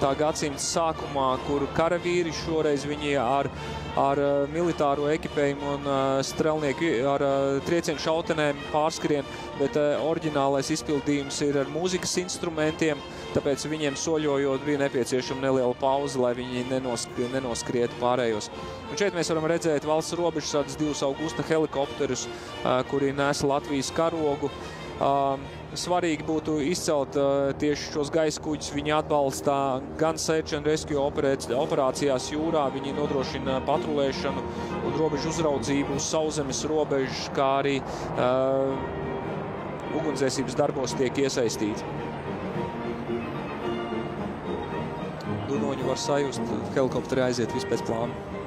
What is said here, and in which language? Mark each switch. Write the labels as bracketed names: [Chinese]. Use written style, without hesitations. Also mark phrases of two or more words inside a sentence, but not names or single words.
[Latvian] gadsimta sākumā, kur karavīri šoreiz viņi ar militāro ekipējumu un strelnieku ar triecienu šautenēm pārskrien, bet oriģinālais izpildījums ir ar mūzikas instrumentiem, tāpēc viņiem soļojot bija nepieciešama neliela pauze, lai viņi nenoskrietu pārējos. Un šeit mēs varam redzēt valsts robežsardzes 2 Augusta helikopterus, kuri nes Latvijas karogu. Svarīgi būtu izcelt tieši šos gaisa kuģus. Viņi atbalsta gan [English] search and rescue [Latvian] operācijās jūrā, viņi nodrošina patrulēšanu un robežu uzraudzību uz sauszemes robežas, kā arī ugunsdzēsības darbos tiek iesaistīti. Dunoņu var sajust, helikopteri aiziet viss pēc plāna.